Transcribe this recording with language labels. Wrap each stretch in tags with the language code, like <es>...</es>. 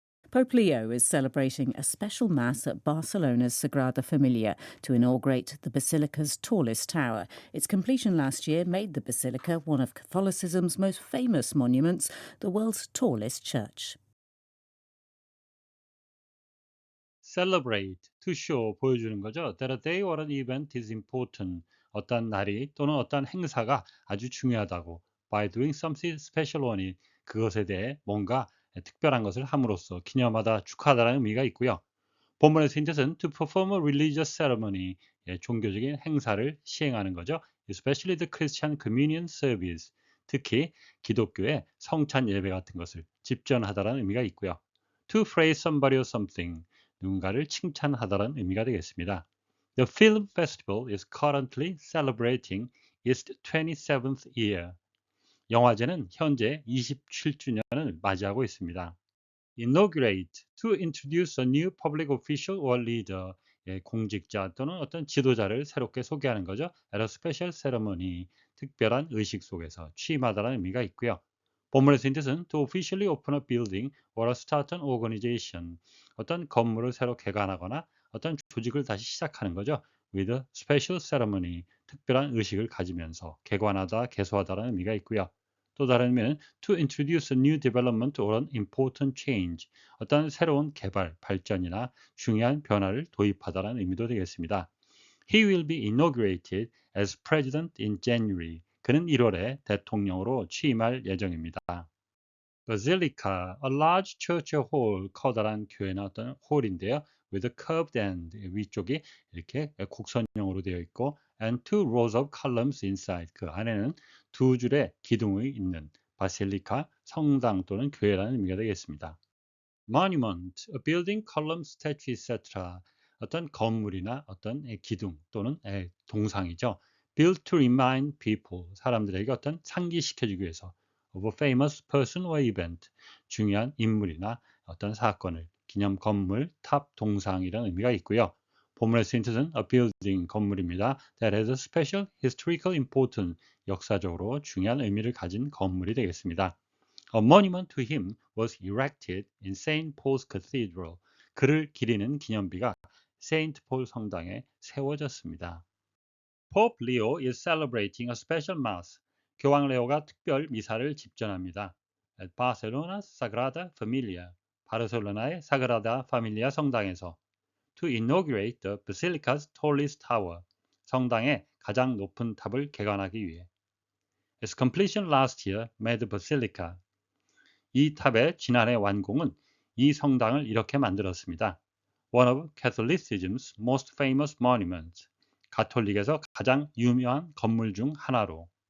<en>Pope Leo is celebrating a special Mass at Barcelona's Sagrada Familia to inaugurate the Basilica's tallest tower. Its completion last year made the Basilica one of Catholicism's most famous monuments, the world's tallest church. Celebrate, to show,</en> <ko>보여주는 거죠.</ko> <en>That a day or an event is important.</en> <ko>어떤 날이 또는 어떤 행사가 아주 중요하다고.</ko> <en>By doing something special on it.</en> <ko>그것에 대해 뭔가 특별한 것을 함으로써 기념하다, 축하하다라는 의미가 있고요. 본문에서 힌트는</ko> <en>to perform a religious ceremony.</en> <ko>종교적인 행사를 시행하는 거죠.</ko> <en>Especially the Christian communion service.</en> <ko>특히 기독교의 성찬 예배 같은 것을 집전하다라는 의미가 있고요.</ko> <en>To praise somebody or something.</en> <ko>누군가를 칭찬하다라는 의미가 되겠습니다.</ko> <en>The film festival is currently celebrating its 27th year.</en> <ko>영화제는 현재 27주년을 맞이하고 있습니다.</ko> <en>Inaugurate, to introduce a new public official or leader.</en> <ko>공직자 또는 어떤 지도자를 새롭게 소개하는 거죠.</ko> <en>At a special ceremony,</en> <ko>특별한 의식 속에서 취임하다라는 의미가 있고요. 본문에서 힌트는</ko> <en>to officially open a building or start an organization.</en> <ko>어떤 건물을 새로 개관하거나 어떤 조직을 다시 시작하는 거죠.</ko> <en>With a special ceremony.</en> <ko>특별한 의식을 가지면서 개관하다, 개소하다라는 의미가 있고요. 또 다른 의미는</ko> <en>to introduce a new development or an important change.</en> <ko>어떤 새로운 개발, 발전이나 중요한 변화를 도입하다라는 의미도 되겠습니다.</ko> <en>He will be inaugurated as president in January.</en> <ko>그는 1월에 대통령으로 취임할 예정입니다.</ko> <en>Basilica, a large church hall,</en> <ko>커다란 교회나 어떤 홀인데요.</ko> <en>With a curved end,</en> <ko>위쪽이 이렇게 곡선형으로 되어 있고</ko> <en>and two rows of columns inside,</en> <ko>그 안에는 두 줄의 기둥이 있는 바실리카, 성당 또는 교회라는 의미가 되겠습니다.</ko> <en>Monument, a building, column, statue, etc.</en> <ko>어떤 건물이나 어떤 기둥 또는 동상이죠.</ko> <en>Built to remind people,</en> <ko>사람들에게 어떤 상기시켜주기 위해서</ko> <en>of a famous person or event,</en> <ko>중요한 인물이나 어떤 사건을 기념 건물, 탑, 동상이라는 의미가 있고요. 본문에서 힌트는</ko> <en>a building,</en> <ko>건물입니다.</ko> <en>That has a special historical importance,</en> <ko>역사적으로 중요한 의미를 가진 건물이 되겠습니다.</ko> <en>A monument to him was erected in St. Paul's Cathedral.</en> <ko>그를 기리는 기념비가 세인트 폴 성당에 세워졌습니다.</ko> <en>Pope Leo is celebrating a special mass.</en> <ko>교황 레오가 특별 미사를 집전합니다.</ko> <en>At Barcelona's Sagrada Familia,</en> <ko>바르셀로나의 사그라다 파밀리아 성당에서</ko> <en>to inaugurate the basilica's tallest tower,</en> <ko>성당의 가장 높은 탑을 개관하기 위해.</ko> <en>Its completion last year made the basilica.</en> <ko>이 탑의 지난해 완공은 이 성당을 이렇게 만들었습니다.</ko> <en>One of Catholicism's most famous monuments.</en> <ko>가톨릭에서 가장 유명한 건물 중 하나로.</ko>